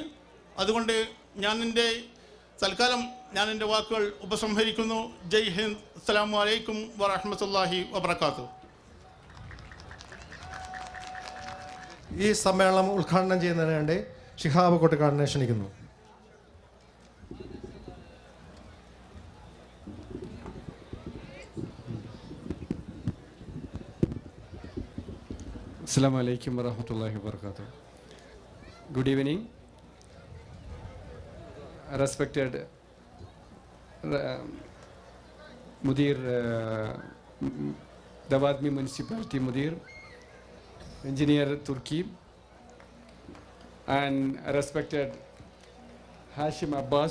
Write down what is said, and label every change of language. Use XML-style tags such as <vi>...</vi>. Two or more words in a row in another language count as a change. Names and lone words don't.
<ml>അതുകൊണ്ട് തൽക്കാലം ഞാൻ എൻ്റെ വാക്കുകൾ ഉപസംഹരിക്കുന്നു.</ml> <hi>जय हिन्द.</hi> <ar>السلام عليكم ورحمة الله وبركاته.</ar> <ml>ഈ സമ്മേളനം ഉദ്ഘാടനം ചെയ്യുന്നതിന് വേണ്ടി ഷിഹാബ് കൊട്ടുകാടിനെ ക്ഷണിക്കുന്നു.</ml> <ar>السلام عليكم و رحمة الله و بركاته.</ar> <en>Good evening, respected Mudir, Dawatmi Municipality Mudir, Engineer Turki, and respected Hashim Abbas,</en>